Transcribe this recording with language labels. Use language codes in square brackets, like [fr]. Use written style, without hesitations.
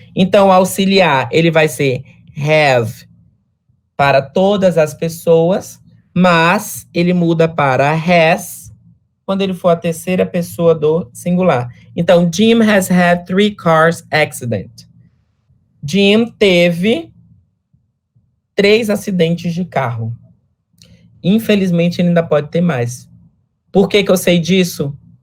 [pt] Então, o auxiliar, ele vai ser have para todas as pessoas, mas ele muda para has quando ele for a terceira pessoa do singular. [en] Então, Jim has had 3 cars accident. [pt] Jim teve 3 acidentes de carro. Infelizmente, ele ainda pode ter mais. Por que eu sei disso?